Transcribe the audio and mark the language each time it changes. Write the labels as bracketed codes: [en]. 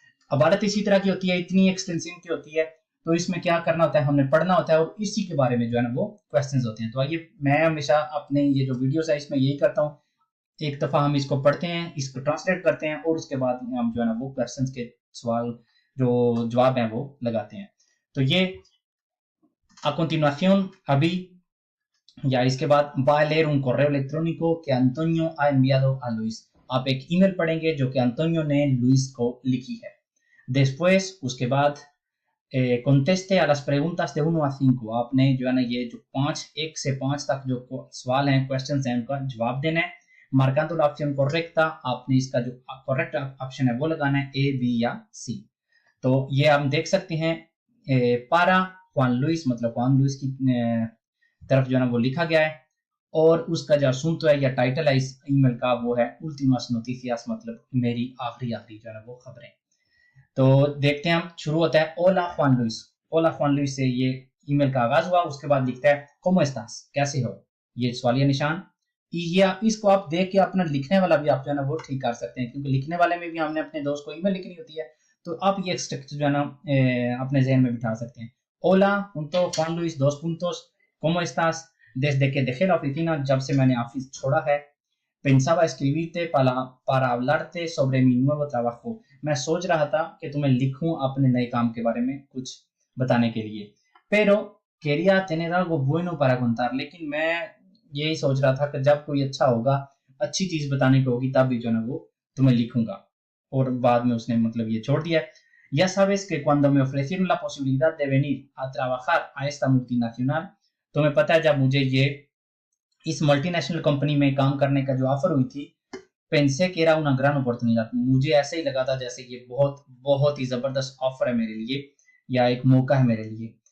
[hi] इबारत इसी तरह की होती है, इतनी एक्सटेंसिव की होती है। तो इसमें क्या करना होता है, हमने पढ़ना होता है और इसी के बारे में जो है ना वो क्वेश्चंस होते हैं। तो आइए, मैं हमेशा अपने ये जो वीडियोस है इसमें यही करता हूँ, एक दफा हम इसको पढ़ते हैं, इसको ट्रांसलेट करते हैं और उसके बाद हम जो है ना वो क्वेश्चंस के सवाल जो जवाब हैं वो लगाते हैं। तो ये [es] a continuación [hi] अभी या इसके बाद [es] va a leer un correo electrónico que Antonio ha enviado a Luis। [hi] आप एक ईमेल पढ़ेंगे जो कि अंतोनियो ने लुइस को लिखी है। [es] Después, [hi] उसके बाद [es] conteste a las preguntas de 1 a 5। [hi] आपने जो है ना ये जो 1 से 5 तक जो सवाल हैं, क्वेश्चन हैं, उनका जवाब देना है। [es] मार्काndo la opción correcta, [hi] आपने इसका जो करेक्ट ऑप्शन है वो लगाना है, ए, बी या सी। तो ये हम देख सकते हैं, पारा जुआन लुइस, मतलब जुआन लुइस की तरफ जो है ना वो लिखा गया है, और उसका जो असूंतो है या टाइटल है इस ईमेल का वो है उल्टीमास नोटिसियास, मतलब मेरी आखिरी आखिरी जो है ना वो खबरें। तो देखते हैं हम, शुरू होता है ओला जुआन लुइस। ओला जुआन लुइस से ये ईमेल का आगाज हुआ। उसके बाद लिखता है कोमो एस्तास, कैसे हो, ये सवालिया निशान। या इसको आप देख के अपना लिखने वाला भी आप जो है ना वो ठीक कर सकते हैं, क्योंकि लिखने वाले में भी हमने अपने दोस्त को ईमेल लिखनी होती है। तो आप ये स्ट्रक्चर जो है ना अपने जहन में बिठा सकते हैं। [es] ओला punto Juan Luis dos puntos ¿cómo estás? Desde que dejé la oficina, [hi] जब से मैंने ऑफिस छोड़ा है। [es] Pensaba escribirte para hablarte sobre mi nuevo trabajo। [hi] मैं सोच रहा था कि तुम्हें लिखूं अपने नए काम के बारे में कुछ बताने के लिए। [es] Pero quería tener algo bueno para contar। [hi] लेकिन मैं यही सोच रहा था कि जब कोई अच्छा होगा, अच्छी चीज बताने को होगी, तब भी जो है ना वो तुम्हें लिखूंगा। और बाद में उसने मतलब ये छोड़ दिया। [es] Ya sabes que cuando me ofrecieron la posibilidad de venir a trabajar a esta multinacional, [hi] तुम्हें पता है जब मुझे ये इस मल्टीनेशनल कंपनी में काम करने का जो ऑफर हुई थी, [es] पेंसे que era una gran oportunidad, [hi] मुझे ऐसे ही लगा था जैसे ये बहुत बहुत ही जबरदस्त ऑफर है मेरे लिए, या एक मौका है मेरे लिए।